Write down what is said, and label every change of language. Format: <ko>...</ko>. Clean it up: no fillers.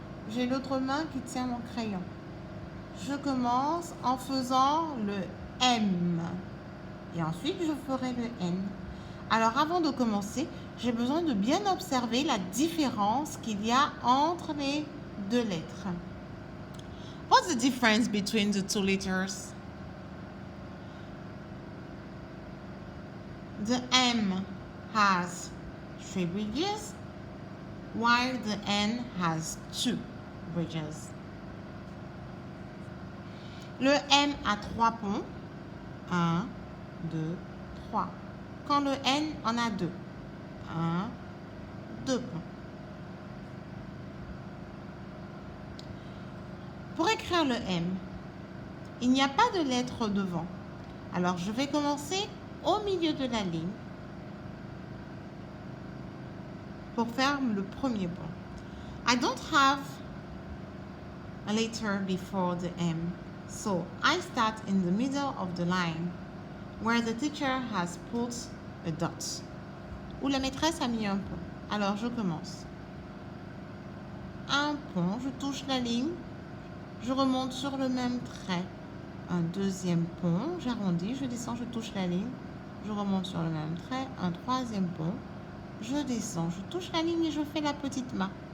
<fr>J'ai l'autre main qui tient mon crayon. Je commence en faisant le M. Et ensuite, je ferai le N. Alors, avant de commencer, j'ai besoin de bien observer la différence qu'il y a entre les deux lettres.</fr> <en>What's the difference between the two letters? The M has 3 bridges, while the N has 2 bridges.</en> <fr>Le M a 3 ponts. 1, 2, 3. Quand le N en a 2. 1, 2 ponts. Pour écrire le M, il n'y a pas de lettre devant. Alors, je vais commencer au milieu de la ligne pour faire le premier pont.</fr> <en>I don't have a letter before the M, so I start in the middle of the line where the teacher has put a dot.</en> <fr>Où la maîtresse a mis un pont. Alors, je commence. Un pont, je touche la ligne, je remonte sur le même trait. Un deuxième pont, j'arrondis, je descends, je touche la ligne, je remonte sur le même trait. Un troisième pont, je descends, je touche la ligne et je fais la petite main.</fr>